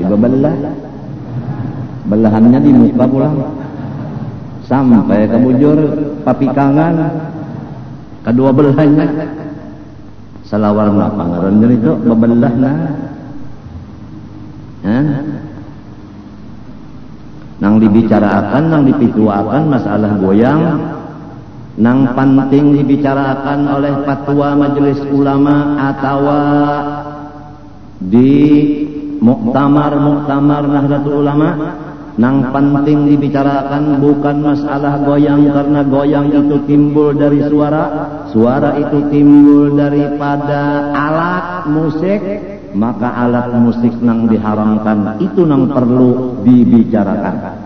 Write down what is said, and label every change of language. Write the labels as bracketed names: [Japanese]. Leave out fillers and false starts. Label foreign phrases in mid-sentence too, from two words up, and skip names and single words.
[Banjar] bebelah, belahannya di muka pulang, sampai ke bujur papikangan, kedua belahnya, selawar apa ngaran itu bebelah nah, nang dibicarakan, nang dipituakan masalah goyang. [Indonesian] Nang penting dibicarakan oleh fatwa majelis ulama atau di muktamar Nahdlatul Ulama, nang penting dibicarakan bukan masalah goyang, karena goyang itu timbul dari suara itu timbul daripada alat musik, maka alat musik nang diharamkan itu nang perlu dibicarakan.